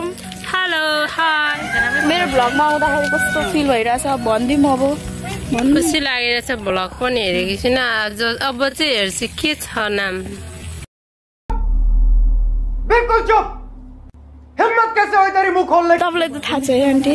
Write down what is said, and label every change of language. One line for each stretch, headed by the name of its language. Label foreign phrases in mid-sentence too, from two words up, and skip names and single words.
English: hello hi
Nepali: मेरो भ्लगमा आउँदाखेरि कस्तो फिल भइरहेछ भनिदिउँ अब खुसी लागिरहेछ भ्लग पनि हेरेको छुइनँ अब चाहिँ हेर्छु के छ नाम
Hindi: बिल्कुल चुप हिम्मत कैसे हो तेरी मुंह खोलने
Nepali: तपाईँलाई त थाहा छ आन्टी